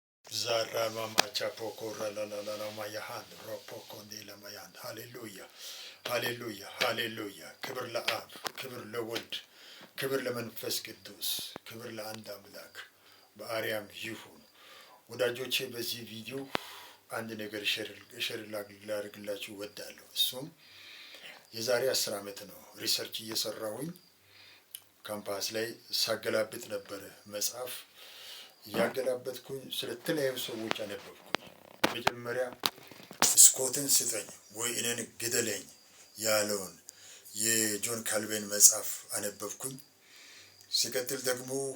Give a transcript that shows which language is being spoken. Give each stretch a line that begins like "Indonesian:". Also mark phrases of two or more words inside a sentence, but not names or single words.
Amharic: Zara mama chapoko la mayahan ropoko ni la mayan. Hallelujah. Hallelujah. Hallelujah. ክብር ለአብ ክብር ለወልድ ክብር ለመንፈስ ቅዱስ ክብር ለአንድ አምላክ በአርያም ይሁን። ወዳጆቼ በዚህ ቪዲዮ አንድ ነገር ሼር ላድርግላችሁ እወዳለሁ። እሱም የዛሬ 10 ዓመት ነው ሪሰርች እየሰራሁኝ ካምፓስ ላይ ሳገላብጥ ነበረ መጽሐፍ እያገላበጥኩኝ ስለተለያዩ ሰዎች አነበብኩኝ። መጀመሪያ ስኮትን ስጠኝ ወይ እኔን ግደለኝ ያለውን የጆን ካልቬን መጽሐፍ አነበብኩኝ። ሲቀጥል ደግሞ